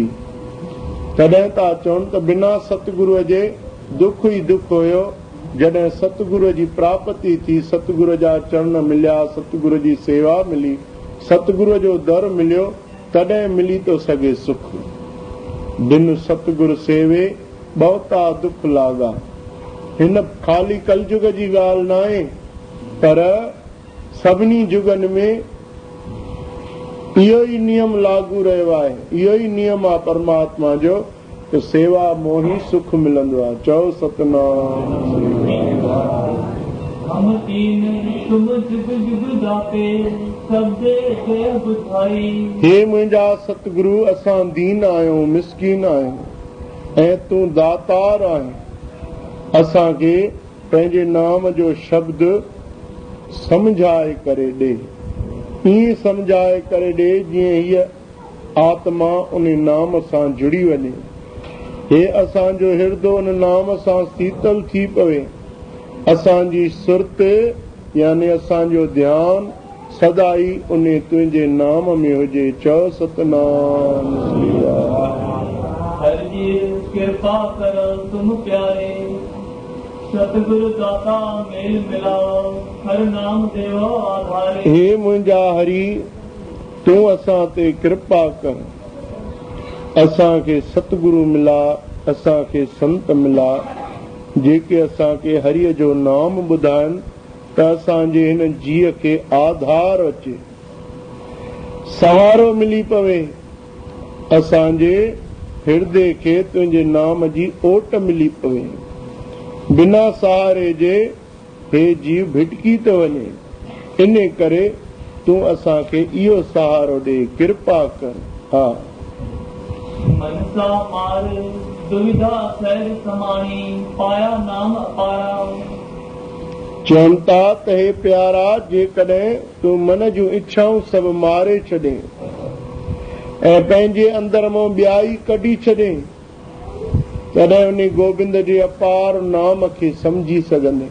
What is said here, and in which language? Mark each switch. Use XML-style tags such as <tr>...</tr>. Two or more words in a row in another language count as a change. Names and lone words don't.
<sd>तॾहिं था चवनि त बिना सतगुरुअ जे दुख ई दुख हुयो। जॾहिं सतगुरुअ जी प्राप्ति थी, सतगुरुअ जा चरण मिलिया, सतगुरुअ जी सेवा मिली, सतगुरुअ जो दर मिलियो, तॾहिं मिली थो सघे सुख।</sd> <pa>ਬਿਨ ਸਤਗੁਰ ਸੇਵੇ ਬਹੁਤਾ ਦੁਖ ਲਾਗਾ।</pa> <sd>हिन ख़ाली कलयुग जी ॻाल्हि न आहे, पर सभिनी जुगनि में इहो ई नियम लागू रहियो आहे। इहो ई नियम आहे परमात्मा जो त सेवा मोही सुख मिलंदो आहे। चओ सतनाम।</sd> <pa>ਹਮ ਤੀਨ ਤੁਮ ਜੁਗ ਜੁਗ ਦਾਤੇ ਸਬਦੇ ਕੇ ਬੁਧਾਈ।</pa> <sd>हे मुंहिंजा सतगुरु, असां दीन आहियूं, मिसकीन आहियूं ऐं तूं दातार आहीं। असांखे पंहिंजे नाम जो शब्द समझाए करे ॾे, ईअं समझाए करे ॾे जीअं हीअ आत्मा उन नाम सां जुड़ी वञे। हे असांजो हिरदो उन नाम सां शीतल थी पवे। असांजी सुरत यानी असांजो ध्यानु सदाई उन तुंहिंजे नाम में हुजे। चओ सतनाम।</sd> <pa>ਹਰ ਜੀ ਕ੍ਰਿਪਾ ਕਰ ਤੁਮ ਪਿਆਰੇ, ਸਤਗੁਰੁ ਦਾਤਾ ਮੇਲ ਮਿਲਾਓ, ਹਰ ਨਾਮ ਦੇਵੋ ਆਧਾਰੇ।</pa> <sd>हे मुंहिंजा हरि, तूं असां ते कृपा कर, असांखे सतगुरु मिला, असांखे संत मिला जेके असांखे हरिय जो नाम ॿुधाइनि त असांजे हिन जीअ खे आधार अचे, सहारो मिली पवे। असांजे हिरदे खे तुंहिंजे नाम जी ओट मिली पवे। बिना सहारे जे हे जीव भिटकी थो वञे। इन करे तूं असांखे इहो सहारो ॾे, कृपा कर। हा।</sd> <pa>ਮਨਸਾ ਮਾਰ ਦੁਵਿਧਾ ਸਹਜ ਸਮਾਨੀ, ਪਾਇਆ ਨਾਮ ਅਪਾਰਾ।</pa> <sd>चवनि था त हे प्यारा, जेकॾहिं तूं मन जूं इच्छाऊं सभु मारे छॾे ऐं पंहिंजे अंदर मां ॿियाई कढी छॾे, तॾहिं उन गोबिंद जे अपार नाम खे समझी सघंदे।</sd>